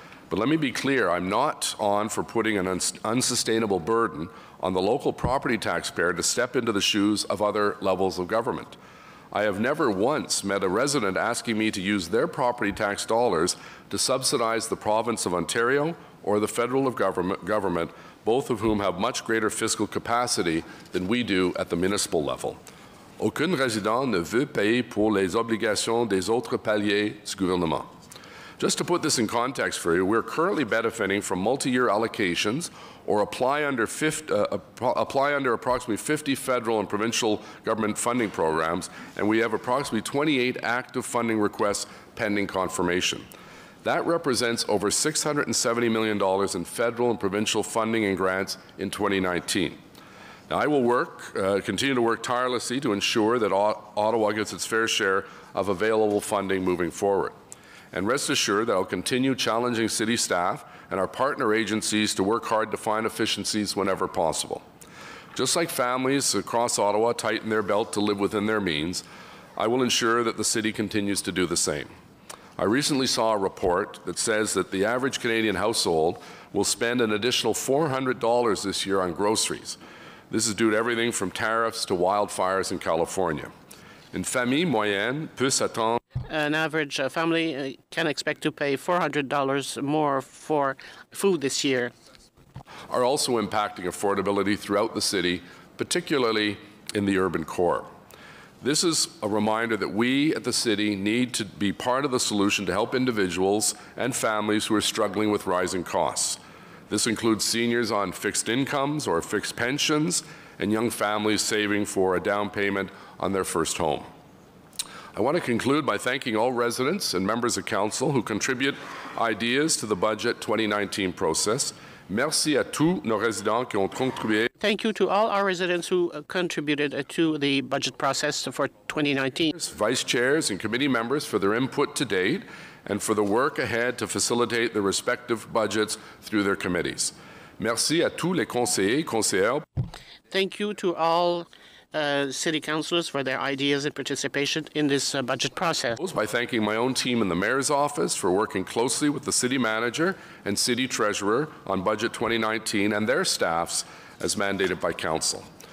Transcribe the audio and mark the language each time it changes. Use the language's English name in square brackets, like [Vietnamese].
[English] But let me be clear, I'm not on for putting an unsustainable burden on the local property taxpayer to step into the shoes of other levels of government. I have never once met a resident asking me to use their property tax dollars to subsidize the province of Ontario or the federal government, both of whom have much greater fiscal capacity than we do at the municipal level. [French] Aucun résident ne veut payer pour les obligations des autres paliers du gouvernement. [English] Just to put this in context for you, we're currently benefiting from multi-year allocations or apply under approximately 50 federal and provincial government funding programs, and we have approximately 28 active funding requests pending confirmation. That represents over $670 million in federal and provincial funding and grants in 2019. Now, I will continue to work tirelessly to ensure that Ottawa gets its fair share of available funding moving forward. And rest assured that I'll continue challenging city staff and our partner agencies to work hard to find efficiencies whenever possible. Just like families across Ottawa tighten their belt to live within their means, I will ensure that the city continues to do the same. I recently saw a report that says that the average Canadian household will spend an additional $400 this year on groceries. This is due to everything from tariffs to wildfires in California. [French] Une famille moyenne peut s'attendre. [English] An average family can expect to pay $400 more for food this year. Are also impacting affordability throughout the city, particularly in the urban core. This is a reminder that we at the city need to be part of the solution to help individuals and families who are struggling with rising costs. This includes seniors on fixed incomes or fixed pensions and young families saving for a down payment on their first home. I want to conclude by thanking all residents and members of council who contribute ideas to the budget 2019 process. [French] Merci à tous nos résidents qui ont contribué. [English] Thank you to all our residents who contributed to the budget process for 2019. Vice chairs and committee members for their input to date and for the work ahead to facilitate the respective budgets through their committees. [French] Merci à tous les conseillers et conseillères. [English] Thank you to all city councillors for their ideas and participation in this budget process. By thanking my own team in the Mayor's office for working closely with the City Manager and City Treasurer on Budget 2019 and their staffs as mandated by Council.